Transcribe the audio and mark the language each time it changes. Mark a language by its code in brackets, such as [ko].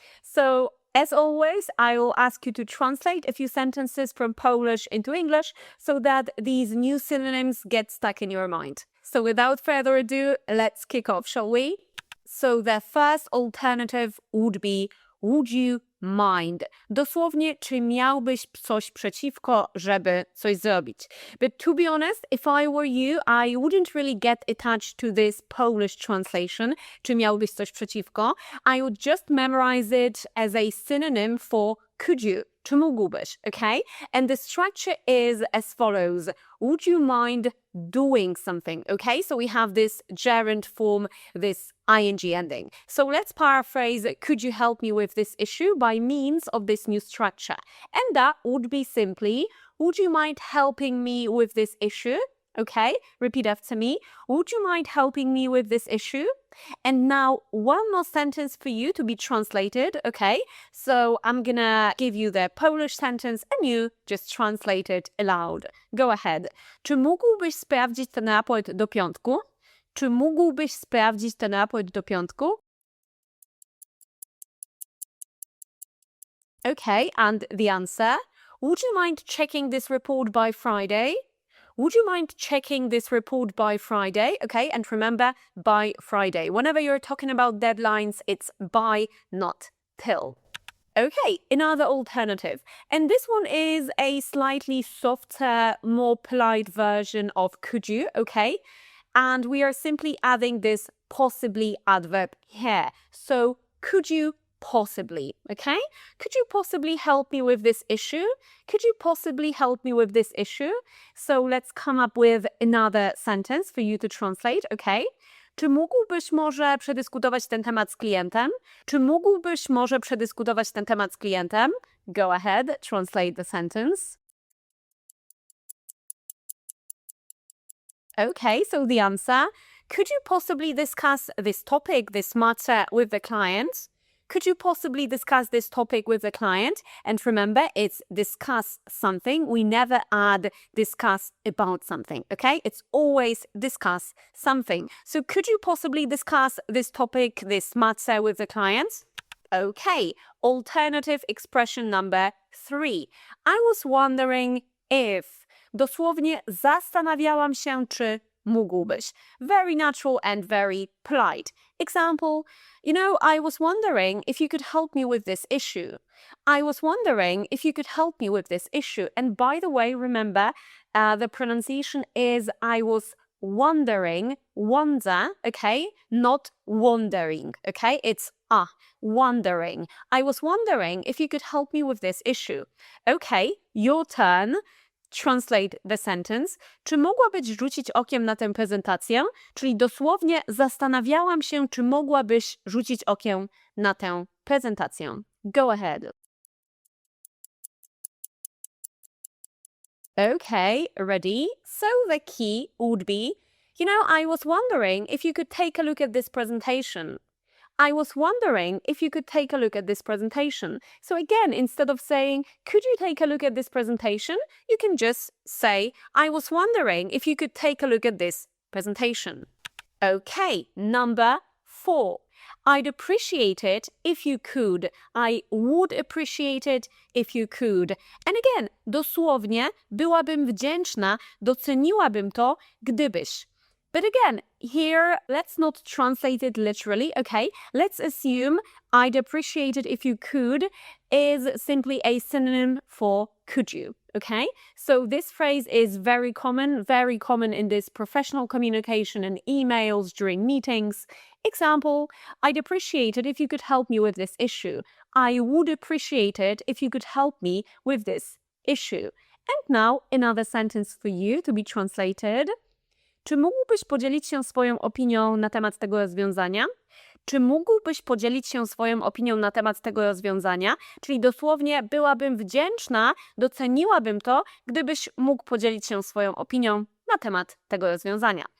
[en] So as always, I will ask you to translate a few sentences from Polish into English so that these new synonyms get stuck in your mind. So without further ado, let's kick off, shall we? So the first alternative would be, would you mind? [pl] Dosłownie, czy miałbyś coś przeciwko, żeby coś zrobić? [en] But to be honest, if I were you, I wouldn't really get attached to this Polish translation, [pl] czy miałbyś coś przeciwko. [en] I would just memorize it as a synonym for could you, [pl] czy mógłbyś, [en] okay? And the structure is as follows. Would you mind doing something, okay? So we have this gerund form, this ing ending. So let's paraphrase, could you help me with this issue by means of this new structure? And that would be simply, would you mind helping me with this issue? Okay, repeat after me. Would you mind helping me with this issue? And now one more sentence for you to be translated, okay? So I'm gonna give you the Polish sentence and you just translate it aloud. Go ahead. [pl] Czy mógłbyś sprawdzić ten raport do piątku? Czy mógłbyś sprawdzić ten raport do piątku? [en] Okay, and the answer? Would you mind checking this report by Friday? Would you mind checking this report by Friday? Okay, and remember, by Friday. Whenever you're talking about deadlines, it's by, not till. Okay, another alternative. And this one is a slightly softer, more polite version of could you, okay? And we are simply adding this possibly adverb here. So, could you possibly, okay? Could you possibly help me with this issue? Could you possibly help me with this issue? So let's come up with another sentence for you to translate, okay? [pl] Czy mógłbyś może przedyskutować ten temat z klientem? Czy mógłbyś może przedyskutować ten temat z klientem? [en] Go ahead, translate the sentence. Okay, so the answer, could you possibly discuss this topic, this matter with the client? Could you possibly discuss this topic with the client? And remember, it's discuss something. We never add discuss about something, okay? It's always discuss something. So could you possibly discuss this topic, this matter with the client? Okay, alternative expression number 3. I was wondering if. [pl] Dosłownie zastanawiałam się, czy mógłbyś. [en] Very natural and very polite. Example, I was wondering if you could help me with this issue. I was wondering if you could help me with this issue. And by the way, remember, the pronunciation is I was wondering, wonder, okay? Not wondering, okay? It's wondering. I was wondering if you could help me with this issue. Okay, your turn. Translate the sentence. [pl] Czy mogłabyś rzucić okiem na tę prezentację? Czyli dosłownie zastanawiałam się, czy mogłabyś rzucić okiem na tę prezentację. [en] Go ahead. Okay, ready? So the key would be, I was wondering if you could take a look at this presentation. I was wondering if you could take a look at this presentation. So again, instead of saying, could you take a look at this presentation? You can just say, I was wondering if you could take a look at this presentation. Okay, number 4. I'd appreciate it if you could. I would appreciate it if you could. And again, [pl] dosłownie, byłabym wdzięczna, doceniłabym to, gdybyś. [en] But again, here, let's not translate it literally, okay? Let's assume I'd appreciate it if you could is simply a synonym for could you, okay? So this phrase is very common in this professional communication and emails during meetings. Example, I'd appreciate it if you could help me with this issue. I would appreciate it if you could help me with this issue. And now another sentence for you to be translated. [pl] Czy mógłbyś podzielić się swoją opinią na temat tego rozwiązania? Czy mógłbyś podzielić się swoją opinią na temat tego rozwiązania? Czyli dosłownie byłabym wdzięczna, doceniłabym to, gdybyś mógł podzielić się swoją opinią na temat tego rozwiązania.